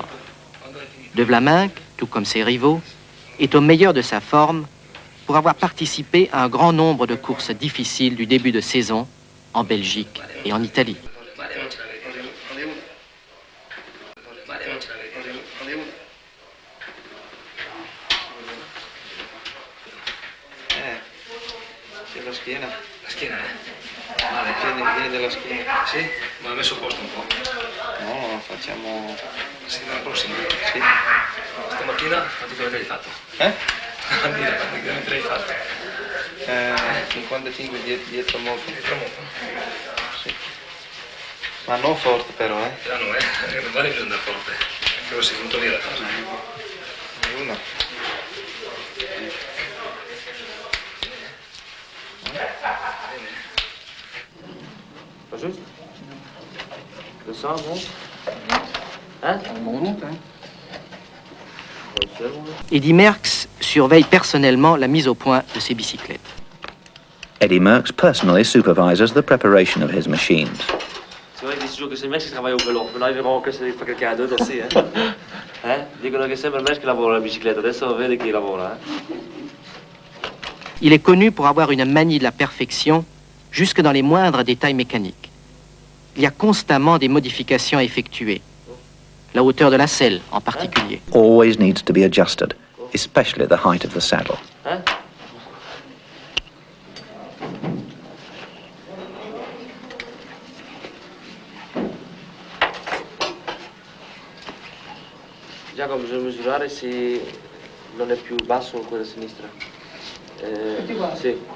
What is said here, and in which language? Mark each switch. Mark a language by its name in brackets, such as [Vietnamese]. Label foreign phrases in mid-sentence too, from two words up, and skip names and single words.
[French] De Vlaminck, tout comme ses rivaux, est au meilleur de sa forme pour avoir participé à un grand nombre de courses difficiles du début de saison en Belgique et en Italie. [Italian] La schiena. La schiena, Vieni della schiena. Sì? Ma ho messo a posto un po'. No, facciamo... Sì, la prossima. Sì. Stamattina, quanti chilometri hai fatto? Quanti chilometri hai fatto? 55 dietro molto. Dietro molto? Sì. Ma non forte però, No, domani bisogna andare forte. Che sei venuto lì la cosa. Una. [French] Pas juste? Le sang monte? Hein? On monte, hein? Eddy Merckx surveille personnellement la mise au point de ses bicyclettes. [English] Eddy Merckx personally supervises the preparation of his machines. [French] C'est vrai qu'ils disent toujours que c'est le mec qui travaille au vélo. Maintenant, ils verront que c'est quelqu'un d'autre aussi, hein? [Italian] Dicono che sembra il mec che lavora la bicicletta. Adesso vede chi lavora, [French] Il est connu pour avoir une manie de la perfection jusque dans les moindres détails mécaniques. Il y a constamment des modifications à effectuer. La hauteur de la selle, en particulier. [English] Always needs to be adjusted, especially the height of the saddle. [Italian] Giacomo, bisogna misurare se non è più basso quella sinistra. Sì.